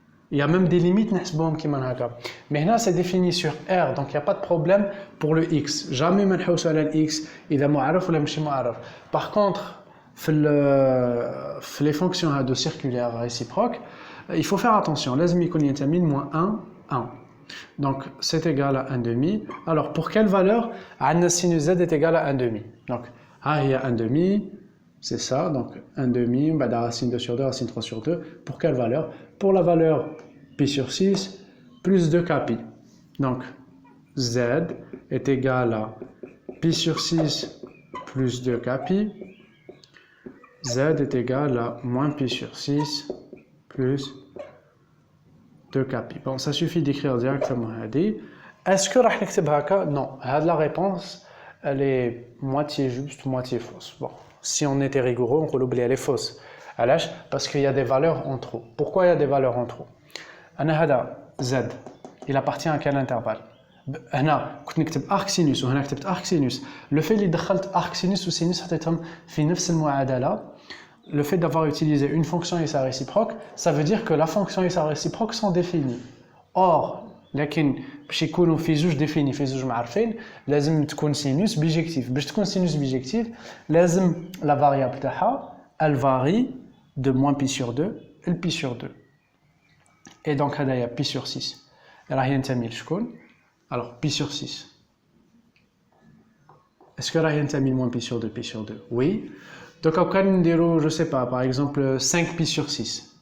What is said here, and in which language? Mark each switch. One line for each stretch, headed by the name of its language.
French: Il y a même des limites, mais là c'est défini sur R, donc il n'y a pas de problème pour le x. Jamais on va ln x, il est
Arabic: معرف
French: ou
Arabic: ماشي معرف.
French: Par contre, les fonctions de circulaire réciproque, il faut faire attention.
Arabic: لازم يكون ينتمي
French: moins 1. Donc c'est égal à 1/2. Alors pour quelle valeur? Sinus z est égal à 1/2. Donc il y a 1/2. C'est ça, donc 1/2, bah, racine 2 sur 2, racine 3 sur 2. Pour quelle valeur? Pour la valeur pi sur 6 plus 2kpi. Donc z est égal à pi sur 6 plus 2kpi. Z est égal à moins pi sur 6 plus 2kpi. Bon, ça suffit d'écrire directement. Est-ce que
Arabic: راح نكتب هكا?
French: Non. La réponse, elle est moitié juste, moitié fausse. Bon. Si on était rigoureux, on peut l'oublier, elle est fausse. Parce qu'il y a des valeurs en trop. Pourquoi il y a des valeurs en trop? Z, il appartient à quel intervalle?
Arabic: هنا كنت نكتب arc sinus وهنا كتبت arc sinus.
French: Le fait
Arabic: اللي دخلت
French: arc sinus و sinus
Arabic: حطيتهم في نفس المعادلة,
French: le fait d'avoir utilisé une fonction et sa réciproque, ça veut dire que la fonction et sa réciproque sont définies.
Arabic: Or, لكن باش يكونوا في زوج
French: ديفيني
Arabic: في زوج معرفين لازم تكون
French: سينوس بيجيكتيف.
Arabic: باش تكون
French: سينوس بيجيكتيف
Arabic: لازم
French: لا فاريابل
Arabic: تاعها
French: elle varie de moins pi sur 2 et pi sur 2. Et donc
Arabic: هذايا
French: pi sur 6
Arabic: راه ينتمي لشكون؟
French: Alors pi sur 6. Est-ce que
Arabic: راه ينتمي
French: moins pi sur 2 pi sur 2? Oui. Donc on peut dire, je sais pas, par exemple 5 pi sur 6.